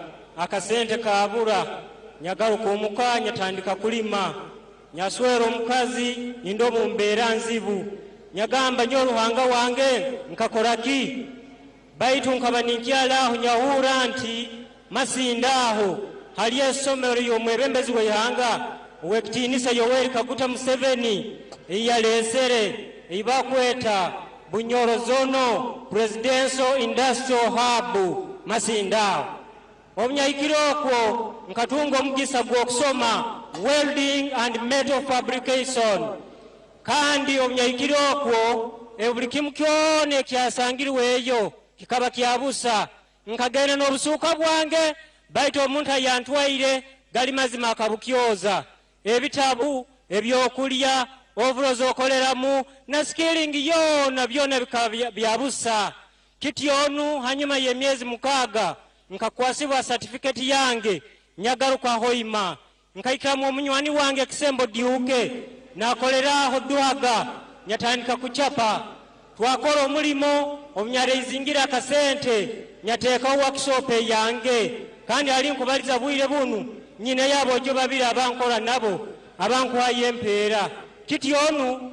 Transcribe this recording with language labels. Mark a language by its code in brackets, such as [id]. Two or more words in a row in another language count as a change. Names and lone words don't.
[nyo] akasente kabura nyagaruka omukanya tandika kulima nyaswero omukazi indo mu mbeera nzibu nyagamba nyo ruhanga wange nkakoraki baitu nkaba ninkyalaho nyahura nti masindaho hali esomero y'omwebembezi w'ihanga Uwekitinisa Yoweri Kaguta Museveni iyalesere ibakweta Bunyoro Zono Presidential Industrial Hub Masindao omnyaikiroko nkatunga omugisa gwokusoma [en] welding and metal fabrication [nyo] kandi omnyaikiroko buli kimu kyone kyasangiriweeyo kikaba kyabusa nkagenda n'obusuuka bwange baitu omuntu ayantwaire gali mazima akabukyoza ebitabu ebyokulya ovulozo okoleramu na skilling yona byona bikaba byabusa kityonu hanyuma y'emyezi 6 nkakwasibwa certificate yange nyagaruka Hoima nkaikamu omunywani wange Kisembo Diuke nakoleraho Duhaga nyatandika kuchapa twakora omulimo omnyare izingira akasente nyateeka workshop yange kandi ali nkubaliza bwire bunu nyine yabo jo babiri abankola nabo abankwaye empeera kityonu